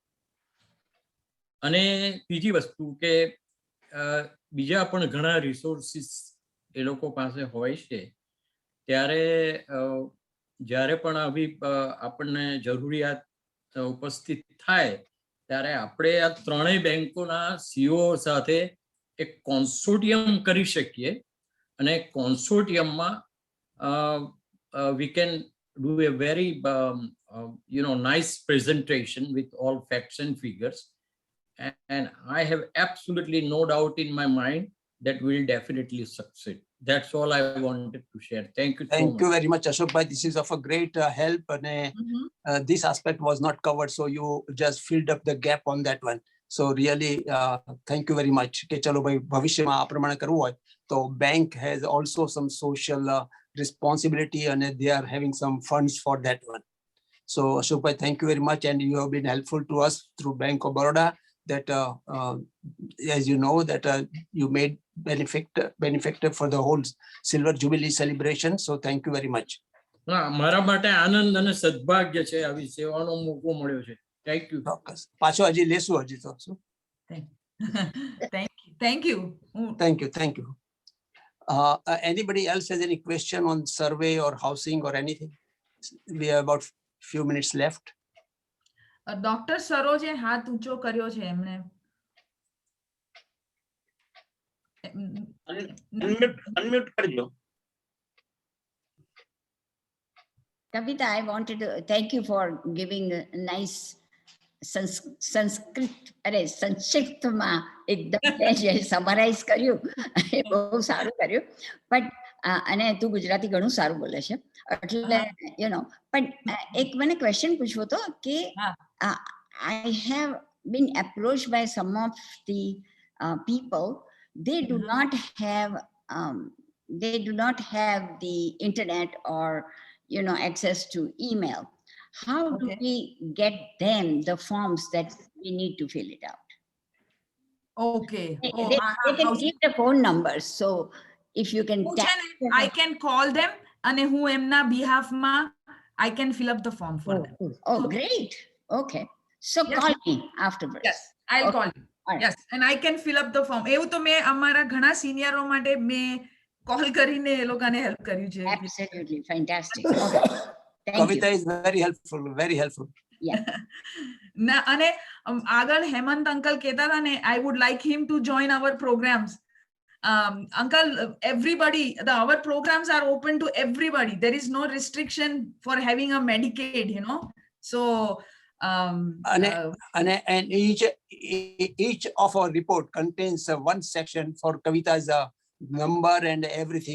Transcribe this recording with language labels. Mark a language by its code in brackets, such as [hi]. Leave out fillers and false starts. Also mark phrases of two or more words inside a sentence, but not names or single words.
[gu] અને બીજી વસ્તુ કે બીજા પણ ઘણા રિસોર્સિસ એ લોકો પાસે હોય છે, ત્યારે જ્યારે પણ આવી આપણને જરૂરિયાત ઉપસ્થિત થાય ત્યારે આપણે આ 3 બેંકોના સીઓ સાથે એક કોન્સોર્ટિયમ કરી શકીએ અને કોન્સોર્ટિયમમાં [en] we can do a very nice presentation with all facts and figures, and I have absolutely no doubt in my mind that we will definitely succeed. That's all I wanted to share. Thank you. Thank you very much, Ashok bhai. This is of a great help, and this aspect was not covered, so you just filled up the gap on that one. So really, thank you very much. [gu] કે ચલો ભાઈ ભવિષ્યમાં આ પ્રમાણે કરવું હોય તો [en] bank has also some social responsibility and they are having some funds for that one. So Ashok bhai, thank you very much, and you have been helpful to us through Bank of Baroda. That as you know that you made benefactor for the whole Silver Jubilee celebration. So thank you very much. [gu] મારા માટે આનંદ અને સદભાગ્ય છે, આવી સેવાનો મોકો મળ્યો છે. [en] Thank you. [gu] પાછો હજી લેશું હજી તો. [en] Thank you. Thank you. Thank you. Thank you. Anybody else has any question on survey or housing or anything? We have about few minutes left. [gu] ડોક્ટર સરોજે હાથ ઊંચો કર્યો છે એમને. Unmute કરજો. [en] Kavita, I wanted to thank you for giving a nice [gu] સંસ્કૃતમાં એકદમ સમરાઈઝ કર્યું, એ બહુ સારું કર્યું. બટ અને તું ગુજરાતી ઘણું સારું બોલે છે એટલે પણ એક મને ક્વેશ્ચન પૂછવો હતો કે [en] I have been approached by some of the people. They do not have the internet or access to email. How do we get them the forms that we need to fill it out? Okay. They can give the phone numbers. So if you can, I can call them and who emna behalf ma I can fill up the form for them. Oh, great. Okay. So call me afterwards. Yes, I'll call you. Yes, and I can fill up the form. [gu] એવું તો મેં અમારા ઘણા સિનિયરો માટે મેં કોલ કરીને એ લોકોને હેલ્પ કર્યું છે. [en] Absolutely fantastic. Okay. Kavita is very helpful, very helpful. Yeah. [gu] ના અને આગળ હેમંત અંકલ કહેતા હતા ને, [en] I would like him to join our programs. Uncle, everybody, our programs are open to everybody. There is no restriction for having a Medicaid, So and each of our report contains one section for Kavita's number and everything.